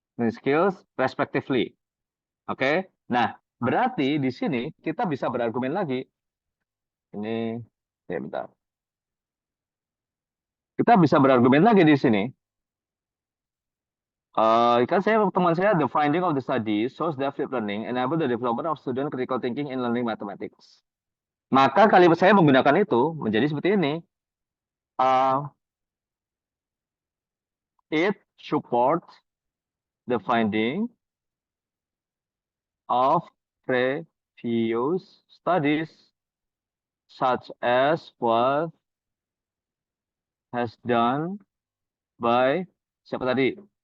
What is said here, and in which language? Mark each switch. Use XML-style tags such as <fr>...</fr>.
<en>Skills respectively.</en> <id>Oke. Nah, berarti di sini kita bisa berargumen lagi. Ini, ya bentar. Kita bisa berargumen lagi di sini. Kan teman saya,</id> <en>the finding of the study shows that flipped learning enable the development of student critical thinking in learning mathematics.</en> <id>Maka kalimat saya menggunakan itu menjadi seperti ini.</id> <en>It supports the finding of previous studies such as what has done by</en> <id>siapa tadi?</id>